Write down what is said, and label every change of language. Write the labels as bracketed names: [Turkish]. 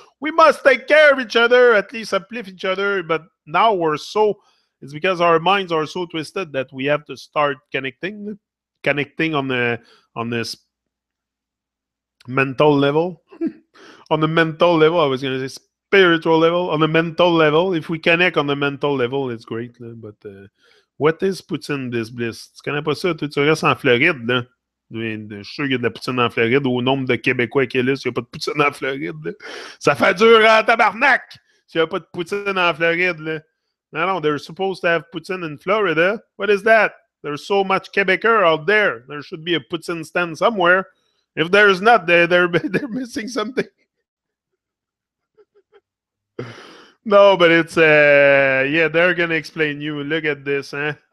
[English] We must take care of each other, at least uplift each other. But now it's because our minds are so twisted that we have to start connecting on this mental level. On the mental level, I was going to say spiritual level. On the mental level, if we connect on the mental level, it's great. But what is poutine this bliss? [French] Tu connais pas ça? Tu restes en Floride, là. Je suis sûr qu'il y a de la poutine en Floride. Au nombre de Québécois qu'il y a là, s'il n'y a pas de poutine en Floride, là. Ça fait dur en tabarnak s'il n'y a pas de poutine en Floride, là. [English] No, they're supposed to have poutine in Florida. What is that? There's so much Quebecer out there. There should be a poutine stand somewhere. If there's not, they're missing something. No, but it's they're gonna explain you. Look at this, huh?